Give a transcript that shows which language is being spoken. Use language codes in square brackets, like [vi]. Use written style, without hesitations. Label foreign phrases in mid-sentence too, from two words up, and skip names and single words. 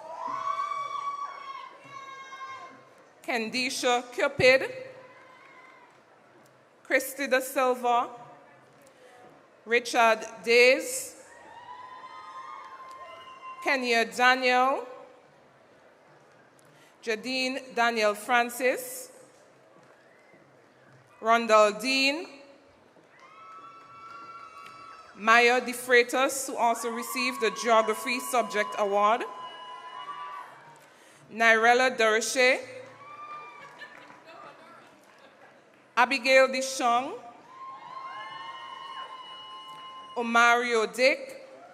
[en] Kendisha Cupid, Christy Da Silva, Richard Days, Kenya Daniel, Jadine Daniel Francis, Rondell Dean, Maya De Freitas, who also received the Geography Subject Award, Nirella Duroche, Abigail Dishong, Omario Dick,